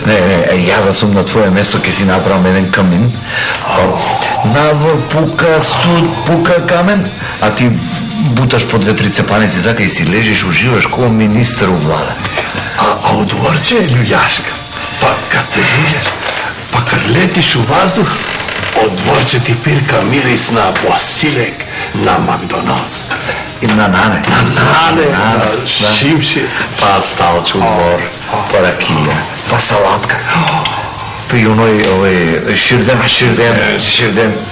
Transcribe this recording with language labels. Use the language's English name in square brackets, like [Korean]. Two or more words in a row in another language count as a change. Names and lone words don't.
[Serbian] Не, ја да сум на твое место, ќе си направам еден камин. Надвор пука студ, пука камен, а ти буташ по 2-3 цепаници така и си лежиш, уживаш како министер у влада. А у дворче е љуѓашка. Па кад се љуѓаш, па kad letiš u vazduh, od dvorče ti pirka miris na bosiljek, na McDonald's. I na nane. Na nane, na šimši. Pa stalču u dvor, pa rakija, pa salatka. Pa i onoj, širdem.